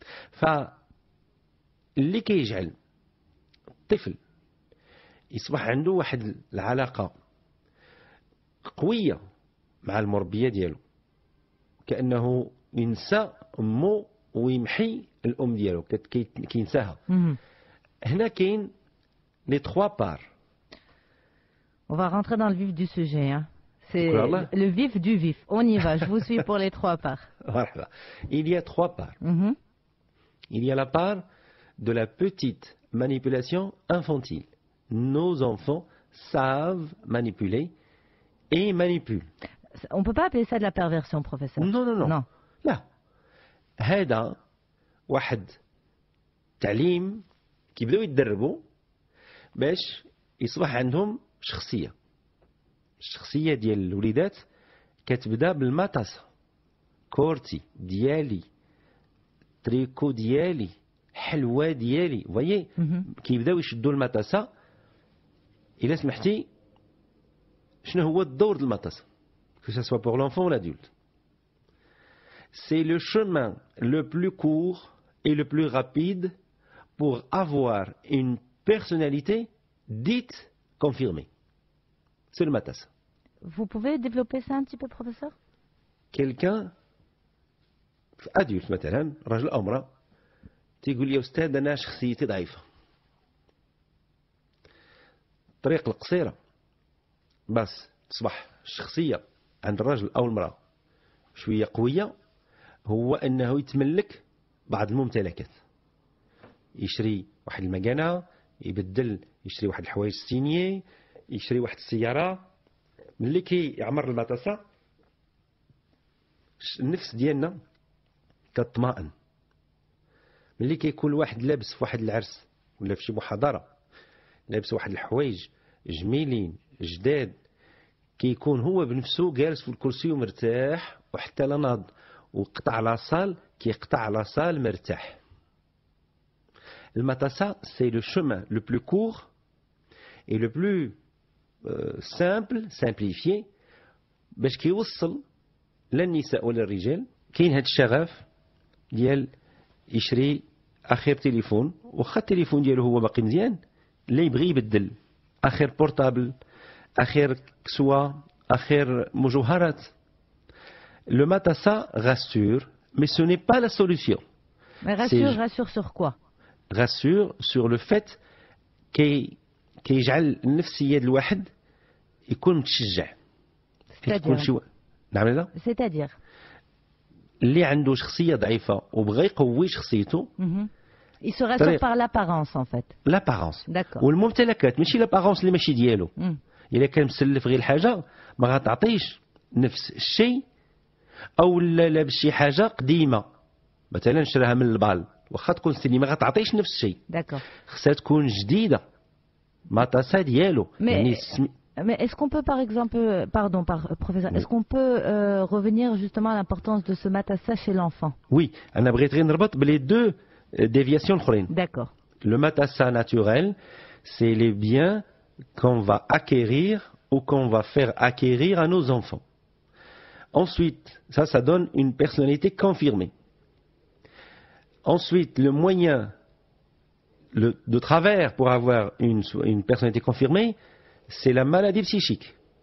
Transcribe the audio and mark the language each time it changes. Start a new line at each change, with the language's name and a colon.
Arabic: فاللي كيجعل الطفل يصبح عنده واحد العلاقه قويه مع المربيه ديالو، كانه ينسى امه ويمحي الام ديالو كينساها. هنا كاين لي 3 بار.
French: On va rentrer dans le vif du sujet. Hein. C'est Voilà. le vif du vif. On y va. Je vous suis pour les 3 parts. Voilà. Il y a 3 parts. Il y a la part de la petite manipulation infantile. Nos enfants savent manipuler et manipulent. On ne peut pas appeler ça de la perversion, professeur. Non, non, non. Non.
Arabic: لا هذا واحد تعليم كيبداو يتدربوا باش يصبح عندهم شخصيه. الشخصيه ديال الوليدات كتبدا بالمطاسه، كورتي ديالي، تريكو ديالي، حلوه ديالي. فوايي كيبداو يشدوا المطاسه. الا سمحتي شنو هو الدور ديال المطاسه
French: que ce soit pour l'enfant ou l'adulte? C'est le chemin le plus court et le plus rapide pour avoir une personnalité dite confirmée. C'est le matas. Vous pouvez développer ça un petit peu, professeur? Quelqu'un adulte
Arabic: مثلا رجل أو امرأة تيقول لي يا أستاذ أنا شخصيتي ضعيفة. الطريق القصيرة بس تصبح الشخصية عند الرجل أو المرأة شوية قوية هو أنه يتملك بعض الممتلكات. يشري واحد المكانة، يبدل، يشري واحد الحوايج سينيي، يشري واحد السيارة. ملي كيعمر المطاسة النفس ديالنا كتطمئن. ملي كيكون واحد لابس في واحد العرس ولا في شي محاضرة لابس واحد الحوايج جميلين جداد، كيكون هو بنفسه جالس في الكرسي ومرتاح وحتى لا ناض وقطع لاصال كيقطع لاصال مرتاح.
French: المطاسة c'est le chemin le plus court et le plus simple, simplifié
Arabic: باش كيوصل للنساء ولا الرجال. كاين هذا الشغف ديال يشري اخر تليفون، واخا التليفون ديالو هو باقي مزيان لا يبغي يبدل اخر بورتابل، اخر كسوة، اخر مجوهرات.
French: Le matassa rassure, mais ce n'est pas la solution. Mais rassure sur quoi? Rassure sur le fait
Arabic: كيجعل النفسية ديال الواحد يكون متشجع. نعم لا؟
French: C'est-à-dire
Arabic: اللي عنده شخصية ضعيفة وبغى يقوي شخصيته.
French: Il se rassure par l'apparence en fait. L'apparence. D'accord.
Arabic: والممتلكات ماشي l'apparence اللي ماشي ديالو. إلا كان مسلف غير الحاجة ما غتعطيش نفس الشيء، أو لابس شي حاجة قديمة مثلا شراها من البال واخا تكون سيني ما غتعطيش نفس الشيء.
French: D'accord.
Arabic: خصها تكون جديدة مطاسة ديالو. يعني
French: Mais est-ce qu'on peut par exemple, pardon professeur, est-ce qu'on peut revenir justement à l'importance de ce matassa chez l'enfant?
Arabic: Oui, أنا بغيت غير نربط بلي
French: deux déviations
Arabic: الأخرين.
French: D'accord. Le matassa naturel, c'est les biens qu'on va acquérir ou qu'on va faire acquérir à nos enfants. Ensuite, ça donne une personnalité confirmée. Ensuite, le moyen de travers pour avoir une personnalité confirmée, c'est la maladie psychique.